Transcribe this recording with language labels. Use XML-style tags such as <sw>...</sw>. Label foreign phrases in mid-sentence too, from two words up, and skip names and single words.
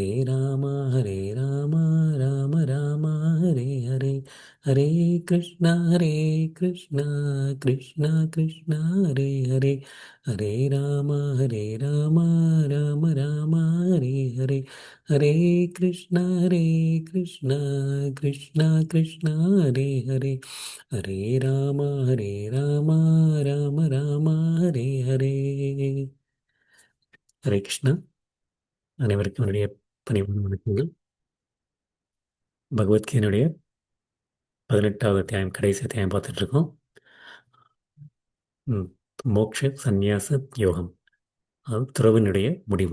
<sa>राम राम राम हरे हरे हरे कृष्णा कृष्णा कृष्णा कृष्णा हरे हरे हरे राम राम राम हरे हरे हरे कृष्णा कृष्णा कृष्णा कृष्णा हरे हरे हरे राम राम राम हरे हरे.</sa> <ta>ஹரே கிருஷ்ணா. அனைவருக்கும் என்னுடைய பணிவான வணக்கங்கள். பகவத்கீதையினுடைய 18வது அத்தியாயம், கடைசி அத்தியாயம் பார்த்துட்டு இருக்கோம். ம், மோக்ஷ சந்நியாச யோகம், அது துறவினுடைய முடிவு.</ta>